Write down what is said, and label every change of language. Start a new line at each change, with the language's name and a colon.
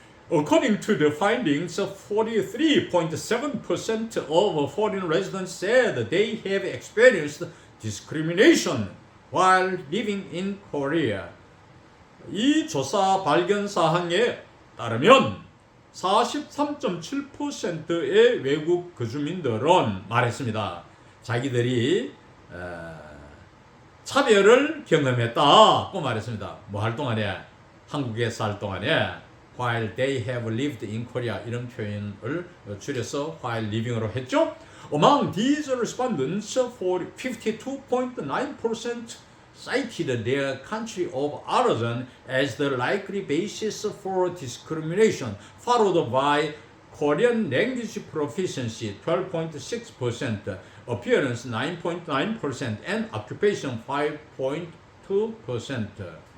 English: According to the findings, 43.7% of foreign residents said they have experienced discrimination while living in Korea.
Korean: 이 조사 발견 사항에 따르면 43.7%의 외국 거주민들은 말했습니다. 자기들이 차별을 경험했다고 말했습니다. 뭐 할 동안에 한국에 살 동안에
English: while they have lived in Korea
Korean: 이런 표현을 줄여서
English: while living
Korean: 으로 했죠.
English: Among these respondents, 52.9% cited their country of origin as the likely basis for discrimination, followed by Korean language proficiency 12.6%, appearance 9.9%, and occupation 5.2%.